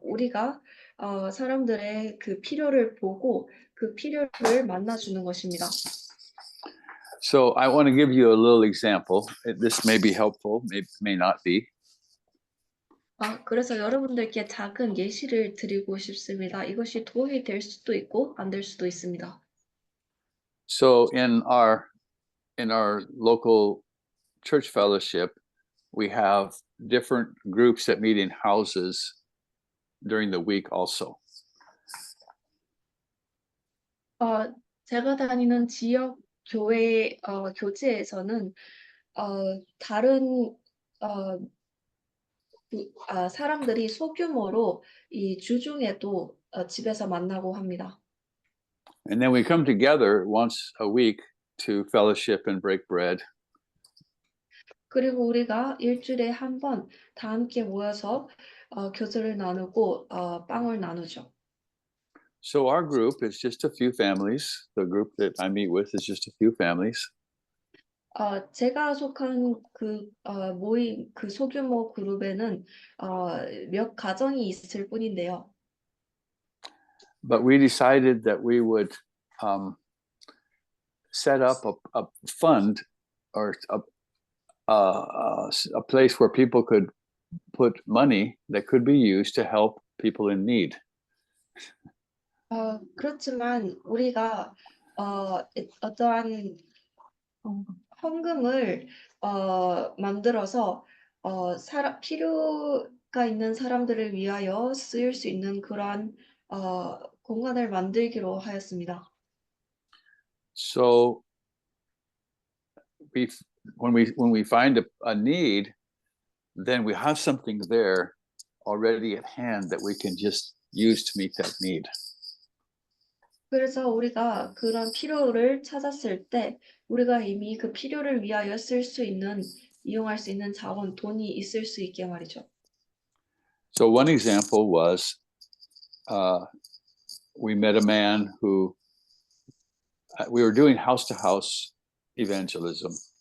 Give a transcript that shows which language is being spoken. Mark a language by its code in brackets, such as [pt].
[ko] 우리가 사람들의 그 필요를 보고 그 필요를 만나주는 것입니다. [en] So I want to give you a little example. This may be helpful, may not be. [ko] 그래서 여러분들께 작은 예시를 드리고 싶습니다. 이것이 도움이 될 수도 있고 안 될 수도 있습니다. [en] So in our local church fellowship, we have different groups that meet in houses during the week also. [ko] 제가 다니는 지역 교회 교제에서는 다른 사람들이 소규모로 이 주중에도 집에서 만나고 합니다. [en] And then we come together once a week to fellowship and break bread. [ko] 그리고 우리가 일주일에 한 번 다 함께 모여서 교제를 나누고 빵을 나누죠. [en] So our group is just a few families. The group that I meet with is just a few families. [ko] 제가 속한 그 모임, 그 소규모 그룹에는 몇 가정이 있을 뿐인데요. [en] But we decided that we would set up a fund or a place where people could put money that could be used to help people in need. [ko] 그렇지만 우리가 어떠한 헌금을 만들어서 필요가 있는 사람들을 위하여 쓰일 수 있는 그러한 공간을 만들기로 하였습니다. [en] So when we find a need, then we have something there already at hand that we can just use to meet that need. [ko] 그래서 우리가 그런 필요를 찾았을 때 우리가 이미 그 필요를 위하여 이용할 수 있는 자원, 돈이 있을 수 있게 말이죠. [en] So one example was we met a man who we were doing house-to-house evangelism.